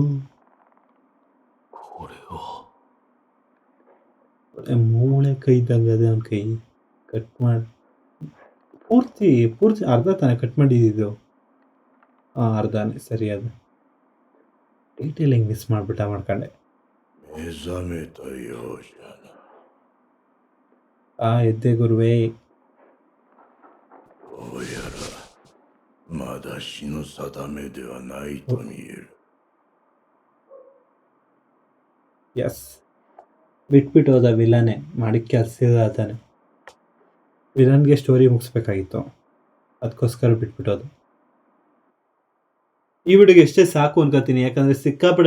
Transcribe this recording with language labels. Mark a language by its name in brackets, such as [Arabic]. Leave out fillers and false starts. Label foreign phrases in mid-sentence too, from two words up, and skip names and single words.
[Japanese] これを [Kannada] ಮೂಳೆ ಕೈ ಇದ್ದಂಗೆ ಅದೇ ಅವ್ನ ಕೈ ಕಟ್ ಮಾಡಿ ಪೂರ್ತಿ ಅರ್ಧ ತಾನೇ ಕಟ್ ಮಾಡಿದ್ದು ಹಾಂ ಅರ್ಧನೇ ಸರಿ ಅದು [English] detailing miss [Kannada] ಮಾಡ್ಕೊಂಡೆ [Japanese] 目覚めたようじゃな。 [Kannada] ಎದ್ದೆ ಗುರುವೇ [Japanese] どうやらまだ死の定めではないと見える。 [Kannada] ಎಸ್ ಬಿಟ್ಬಿಟ್ಟು ಹೋದ ವಿಲನೇ ಮಾಡಿ ಕೆಲಸ ಆತಾನೆ ವಿಲನ್ಗೆ ಸ್ಟೋರಿ ಮುಗಿಸ್ಬೇಕಾಗಿತ್ತು ಅದಕ್ಕೋಸ್ಕರ ಬಿಟ್ಬಿಟ್ಟೋದು ಈ ವಿಡಿಯೋಗೆ ಎಷ್ಟೇ ಸಾಕು ಅನ್ಕೋತೀನಿ ಯಾಕಂದರೆ ಸಿಕ್ಕಾಪಟ್ಟೆ